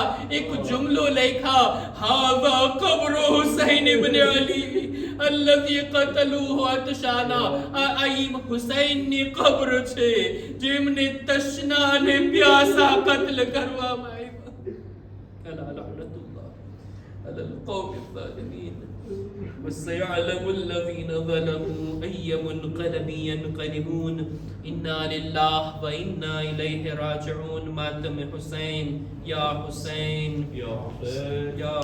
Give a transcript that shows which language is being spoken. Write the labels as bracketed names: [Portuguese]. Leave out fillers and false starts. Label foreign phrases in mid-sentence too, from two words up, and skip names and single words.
[Gujarati] એક જુમલો લખ્યા, [Arabic] هذا قبر حسين بن علي الذي قتلوه عطشانا. [Gujarati] આ હુસૈનની કબ્ર છે જેમને તશના અને પ્યાસા કત્લ કરવામાં આવ્યા. [Arabic] ألا لعنة الله على القوم الظالمين. وسيعلم الذين ظلموا أي منقلب ينقلبون. إنا لله وإنا إليه راجعون. ماتم حسين، يا حسين، يا حسين، يا